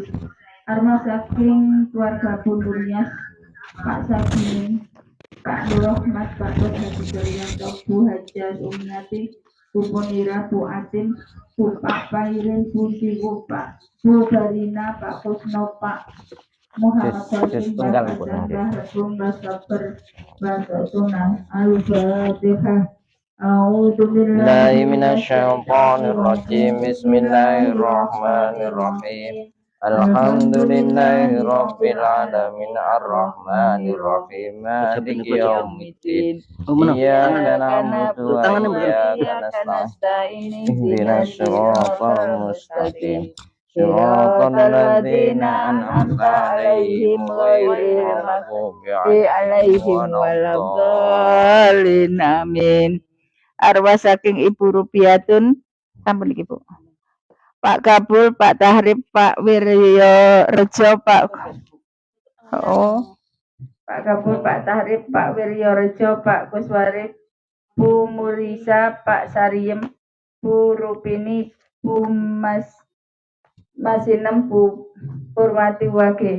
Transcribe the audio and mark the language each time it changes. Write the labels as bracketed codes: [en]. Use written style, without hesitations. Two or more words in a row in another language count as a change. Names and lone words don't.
[jv] Arwah saking keluarga Bu Nuryas, Pak Sabimin, Pak Nur Rahmat, Pak Nur Haji Daryanto, Bu Haja Sumiati, Bu Ponira, Bu Atim, Bu Pak Pairin, Bu Siwu, Pak Bu Barina, Pak Kusno, Pak Muhammad Salim, Mbah Hasan, Mbah Rebung, Mbah Sabar, Mbah Sunah. [ar] Al-Fatihah. أعوذ بالله من الشيطان الرجيم. Bismillahirrahmanirrahim. الحمد لله رب العالمين الرحمن الرحيم مالك يوم الدين. إياك نعبد وإياك نستعين. اهدنا الصراط المستقيم. صراط الذين أنعمت عليهم غير المغضوب عليهم waladdallin. Amin. [jv] Arwah saking Ibu Rupiatun, sampun iki Bu. Pak Kabul, Pak Tahrib, Pak Wiryo Rejo, Pak Kabul, Pak Tahrib, Pak Wiryo Rejo, Pak Kuswarif, Bu Murisa, Pak Sariem, Bu Rupini, Bu Masinem, Bu Purwati Wage.